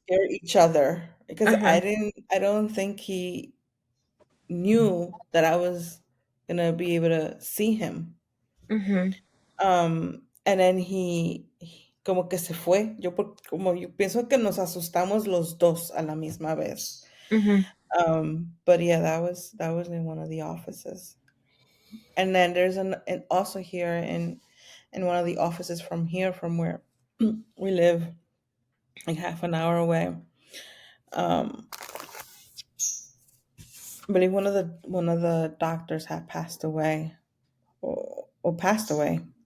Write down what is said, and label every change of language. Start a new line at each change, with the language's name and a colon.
English: scare each other because Uh-huh. I don't think he knew that I was gonna be able to see him. Mhm. And then
Spanish: como que se fue. Como yo pienso que nos asustamos los dos a la misma vez. Mhm.
English: But yeah, that was in one of the offices. And then there's an also here in one of the offices from here, from where we live, like half an hour away. Um, I believe one of the doctors had passed away, or passed away,